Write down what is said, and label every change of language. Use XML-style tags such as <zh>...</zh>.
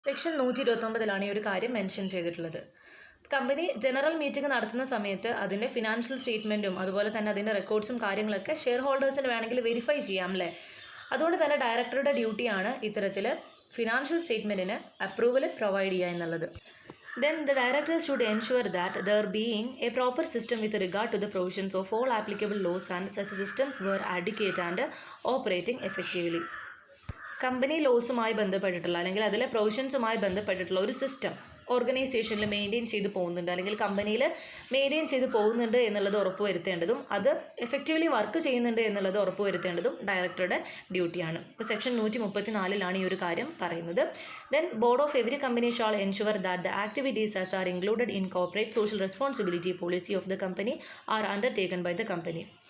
<ml>Section 129 ഈ ഒരു കാര്യം മെൻഷൻ ചെയ്തിട്ടുള്ളത്. കമ്പനി ജനറൽ മീറ്റിംഗ് നടത്തുന്ന സമയത്ത് അതിൻ്റെ ഫിനാൻഷ്യൽ സ്റ്റേറ്റ്മെൻറ്റും അതുപോലെ തന്നെ അതിൻ്റെ റെക്കോർഡ്സും കാര്യങ്ങളൊക്കെ ഷെയർ ഹോൾഡേഴ്സിന് വേണമെങ്കിൽ വെരിഫൈ ചെയ്യാം അല്ലേ. അതുകൊണ്ട് തന്നെ ഡയറക്ടറുടെ ഡ്യൂട്ടിയാണ് ഇത്തരത്തിൽ ഫിനാൻഷ്യൽ സ്റ്റേറ്റ്മെൻറ്റിന് അപ്രൂവൽ പ്രൊവൈഡ് ചെയ്യുക എന്നുള്ളത്.</ml> <en>Then the directors should ensure that there being a proper system with regard to the provisions of all applicable laws and such systems were adequate and operating effectively.</en> <ml>Company ലോസുമായി ബന്ധപ്പെട്ടിട്ടുള്ള അല്ലെങ്കിൽ അതിലെ പ്രൊവിഷൻസുമായി ബന്ധപ്പെട്ടിട്ടുള്ള ഒരു system ഓർഗനൈസേഷനിൽ maintain ചെയ്ത് പോകുന്നുണ്ട്, അല്ലെങ്കിൽ കമ്പനിയിൽ മെയിൻറ്റെയിൻ ചെയ്ത് പോകുന്നുണ്ട് എന്നുള്ളത് ഉറപ്പുവരുത്തേണ്ടതും അത് എഫക്റ്റീവ്ലി വർക്ക് ചെയ്യുന്നുണ്ട് എന്നുള്ളത് ഉറപ്പുവരുത്തേണ്ടതും ഡയറക്ടറുടെ ഡ്യൂട്ടിയാണ്. ഇപ്പോൾ സെക്ഷൻ 134 ഈ ഒരു കാര്യം പറയുന്നത്.</ml> <en>Then board of every company shall ensure that the activities as are included in corporate social responsibility policy of the company are undertaken by the company.</en>